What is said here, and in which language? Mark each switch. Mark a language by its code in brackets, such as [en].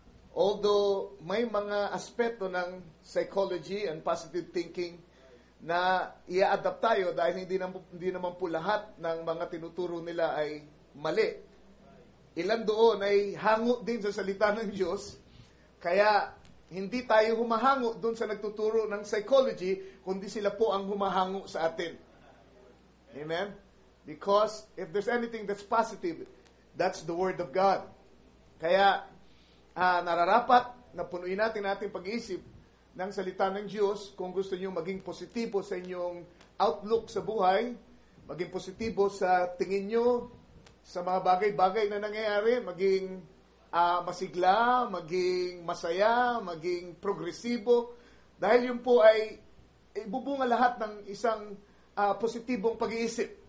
[tl] Although may mga aspeto ng psychology and positive thinking na i-adapt tayo dahil hindi naman po lahat ng mga tinuturo nila ay mali. Ilan doon ay hango din sa salita ng Diyos, kaya hindi tayo humahango doon sa nagtuturo ng psychology, kundi sila po ang humahango sa atin. Amen? [en] Because if there's anything that's positive, that's the Word of God. [tl] Kaya, nararapat na punuin natin ating pag-iisip ng salita ng Diyos kung gusto niyo maging positibo sa inyong outlook sa buhay, maging positibo sa tingin nyo sa mga bagay-bagay na nangyayari, maging masigla, maging masaya, maging progresibo, dahil yun po ay ibubunga lahat ng isang positibong pag-iisip.